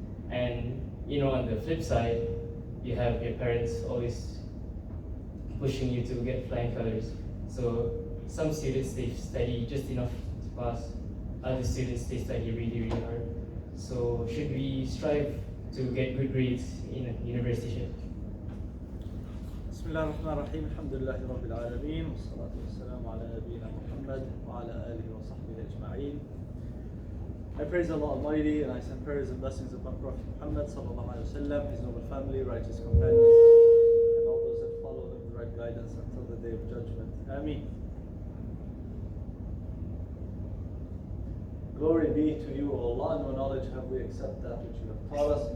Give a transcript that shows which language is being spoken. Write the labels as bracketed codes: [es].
[en] And you know, on the flip side, you have your parents always pushing you to get flying colors. So some students, they study just enough to pass. Other students, they study really, really hard. So should we strive to get good grades in a university? [ar] بسم الله الرحمن الرحيم الحمد لله رب العالمين والصلاة والسلام على نبينا محمد وعلى آله وصحبه أجمعين. [en] I praise Allah Almighty and I send prayers and blessings upon Prophet Muhammad sallallahu alaihi wasallam, his noble family, righteous companions, and all those that follow them with the right guidance until the day of judgment. Ameen. Glory be to you, O Allah. No knowledge have we except that which you have taught us.